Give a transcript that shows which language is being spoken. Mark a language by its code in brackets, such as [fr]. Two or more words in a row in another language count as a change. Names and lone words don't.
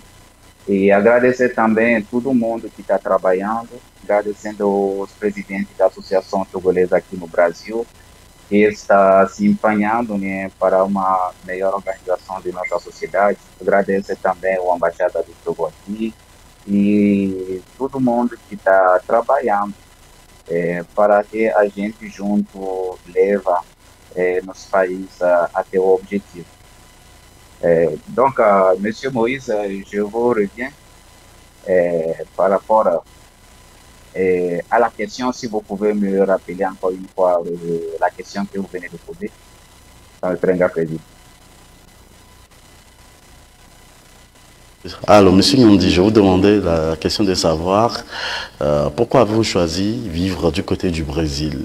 [pt] E agradecer também a todo mundo que está trabalhando, agradecendo os presidentes da Associação Togolesa aqui no Brasil, que está se empenhando, né, para uma melhor organização de nossa sociedade. Agradecer também a Embaixada do Togo aqui e todo mundo que está trabalhando para que a gente junto leva nosso país até o objetivo. [fr] Donc, Monsieur Moïse, je vous reviens par rapport à la question, si vous pouvez me rappeler encore une fois la question que vous venez de poser. Ça me ferait un grand plaisir. Alors, Monsieur Nyondi, je vous demandais la question de savoir pourquoi avez-vous choisi vivre du côté du Brésil?